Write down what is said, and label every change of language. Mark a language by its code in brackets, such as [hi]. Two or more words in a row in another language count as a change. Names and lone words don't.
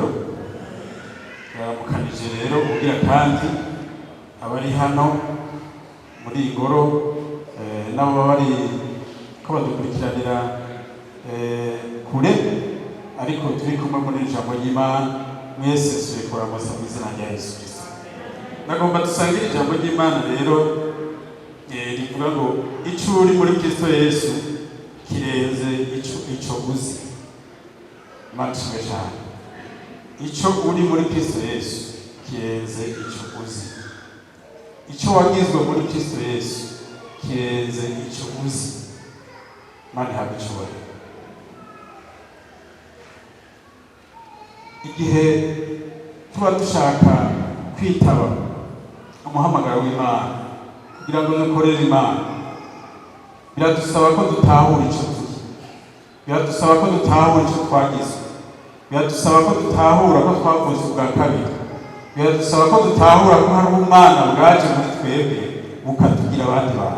[rn] Turamukanije rero ubwira kandi abari hano muri iyi ngoro nabo bari ko badukurikiranira kure, ariko turi kumwe muri ijambo ry'Imana. Mwese suye kuramutsa mu izina rya Yesu Kristo. Nagomba dusangire ijambo ry'Imana rero rivuga ngo icyo uri muri Kristo Yesu kirenze ico uzi. Imana ishimwe cyane. Ico uri muri Kristo Yesu kirenze ico uzi. Ico wagizwe muri Kristo Yesu kirenze ico uzi. Imana ihabwe icyubahiro. Igihe tuba dushaka kwitaba umuhamagaro w'Imana kugira ngo dukorere Imana, biradusaba ko dutahura icyo turi, biradusaba ko dutahura icyo twagizwe, biradusaba ko dutahura ko twavutse ubwa kabiri, biradusaba ko dutahura ko hari ubumana bwaje muri twebwe bukatugira abandi bantu.